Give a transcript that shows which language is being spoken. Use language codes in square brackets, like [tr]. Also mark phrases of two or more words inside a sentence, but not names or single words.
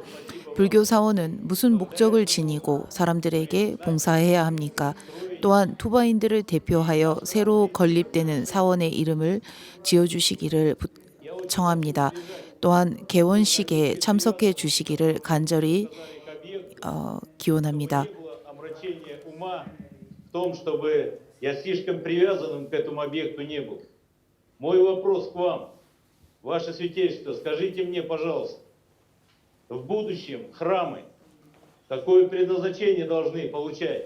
[ko] 불교 사원은 무슨 목적을 지니고 사람들에게 봉사해야 합니까? 또한 투바인들을 대표하여 새로 건립되는 사원의 이름을 지어주시기를 청합니다. 또한 개원식에 참석해 주시기를 간절히 기원합니다. [ru] Я слишком привязанным к этому объекту не был. Мой вопрос к вам, Ваше Святейшество, скажите мне, пожалуйста, в будущем храмы какое предназначение должны получать?